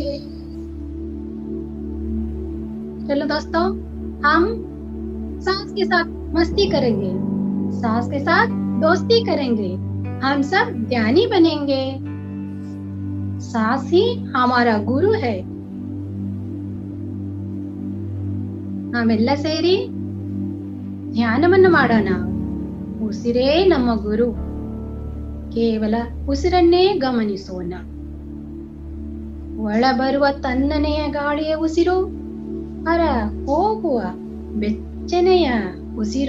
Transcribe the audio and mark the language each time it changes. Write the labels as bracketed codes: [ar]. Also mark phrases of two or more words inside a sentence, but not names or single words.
[hi] चलो दोस्तों, हम सांस के साथ मस्ती करेंगे, सांस के साथ दोस्ती करेंगे, हम सब ज्ञानी बनेंगे। सांस ही हमारा गुरु है। [kn] ನಾವೆಲ್ಲ ಸೇರಿ ಧ್ಯಾನವನ್ನು ಮಾಡೋಣ. ಉಸಿರೇ ನಮ್ಮ ಗುರು. ಕೇವಲ ಉಸಿರನ್ನೇ ಗಮನಿಸೋಣ. ಒಳ ಬರುವ ತಣ್ಣನೆಯ ಗಾಳಿಯ ಉಸಿರು, ಹೊರ ಹೋಗುವ ಬೆಚ್ಚನೆಯ ಉಸಿರು.